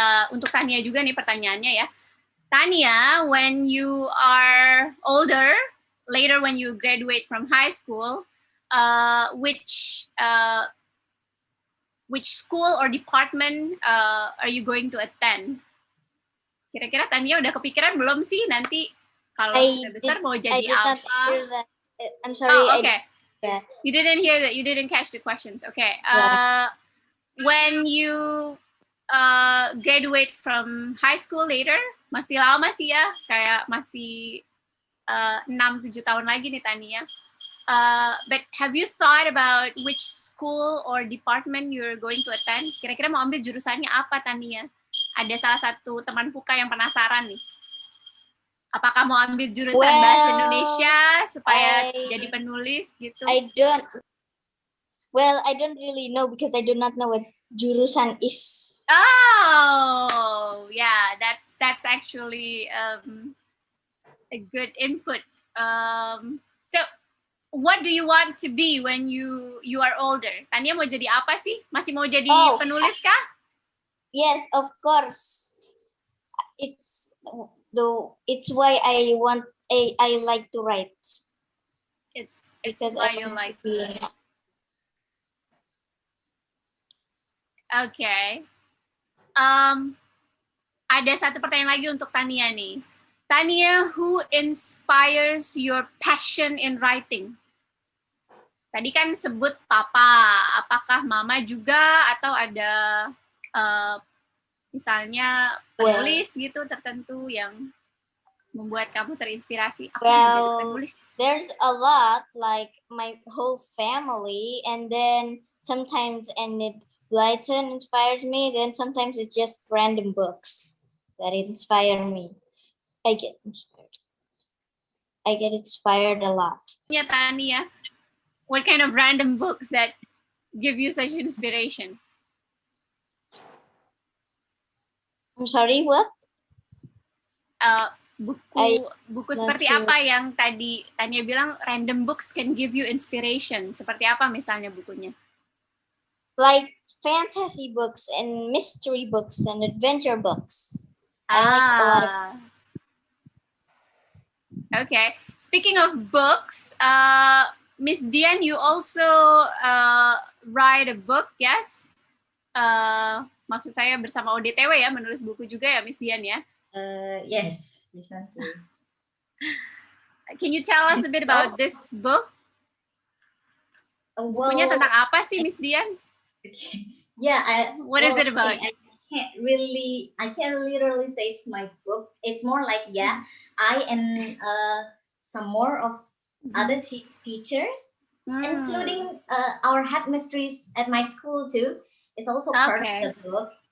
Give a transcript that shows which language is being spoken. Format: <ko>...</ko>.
<id>Untuk Tania juga nih pertanyaannya ya.</id> <en>Tania, when you are older, later when you graduate from high school, which school or department are you going to attend?</en> <id>Kira-kira Tania udah kepikiran belum sih nanti kalau sudah besar mau jadi apa?</id> <en>I'm sorry. Okay. You didn't hear that. You didn't catch the questions.</en> <id>Okay.</id> <en>When you graduate from high school later,</en> <id>masih lama sih ya, kayak masih 6-7 tahun lagi nih Tania.</id> <en>But have you thought about which school or department you're going to attend?</en> <id>Kira-kira mau ambil jurusannya apa Tania? Ada salah satu teman Puka yang penasaran nih. Apakah mau ambil jurusan bahasa Indonesia supaya jadi penulis gitu?</id> <en>I don't really know because I do not know what jurusan is. Oh, yeah, that's actually a good input. So, what do you want to be when you are older?</en> <id>Tania mau jadi apa sih? Masih mau jadi penulis kah?</id> <en>Yes, of course. It's why I like to write. It's why you like to write. Okay.</en> <id>Ada satu pertanyaan lagi untuk Tania nih. Tania,</id> <en>who inspires your passion in writing?</en> <id>Tadi kan sebut papa. Apakah mama juga atau ada misalnya penulis gitu tertentu yang membuat kamu terinspirasi? Aku menjadi penulis.</id> <en>There's a lot, like my whole family, and then sometimes Blyton inspires me, then sometimes it's just random books that inspire me. I get inspired a lot. Yeah, Tania, what kind of random books that give you such inspiration? I'm sorry, what?</en> <id>Buku seperti apa yang tadi Tania bilang</id> <en>random books can give you inspiration?</en> <id>Seperti apa misalnya bukunya?</id> <en>Like fantasy books and mystery books and adventure books. I like a lot of. Okay. Speaking of books, Miss Dian, you also write a book, yes?</en> <id>Maksud saya bersama ODTW ya, menulis buku juga ya, Miss Dian ya?</id> <en>Yes, precisely. Can you tell us a bit about this book?</en> <id>Bukunya tentang apa sih, Miss Dian?</id> <en>Yeah, what is it about? I can't really literally say it's my book. It's more like I and some more of other teachers, including our headmistress at my school too, is also part of the book.</en>